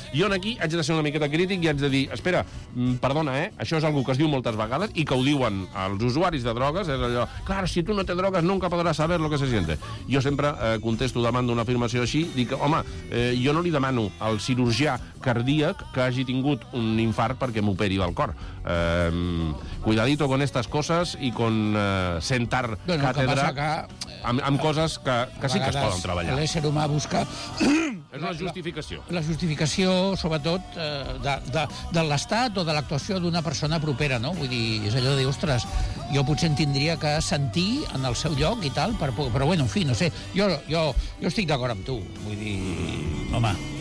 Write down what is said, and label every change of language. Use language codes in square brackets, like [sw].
[ca] Jo aquí haig de ser una miqueta crític i haig de dir, espera, perdona, això és algo que es diu moltes vegades i que ho diuen els usuaris de drogues, és allò, clar, si tu [es] no te drogues nunca podràs saber lo que se siente. [ca] Jo sempre contesto, demano una afirmació així, dic, home, jo no li demano al cirurgià cardíac que hagi tingut un infart perquè m'operi del cor. [es] Cuidadito con estas cosas y con sentar cátedra [ca] amb coses que sí que es poden treballar. L'ésser humà busca... És una justificació. La justificació, sobretot, de l'estat o de l'actuació d'una persona propera, no? Vull dir, és allò de dir, ostres, jo potser en tindria que sentir en el seu lloc i tal, però bueno, en fi, no sé, jo estic d'acord amb tu, vull dir, home...